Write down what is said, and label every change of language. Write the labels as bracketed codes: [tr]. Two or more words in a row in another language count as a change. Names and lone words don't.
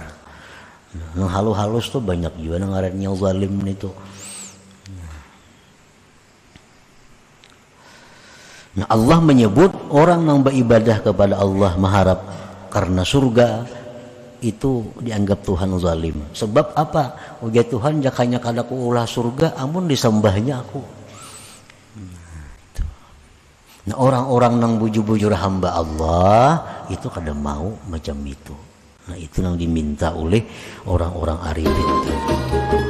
[id] Yang halus-halus tuh banyak juga yang zalim itu. Nah, Allah menyebut orang yang beribadah kepada Allah mengharap karena surga itu dianggap Tuhan zalim. Sebab apa? [bjn] Ujar Tuhan, jakanya kadaku ulah surga amun disembahnya aku. Nah, orang-orang yang bujur-bujur hamba Allah itu kada mau macam itu. [id] Nah, itu yang diminta oleh orang-orang arifin.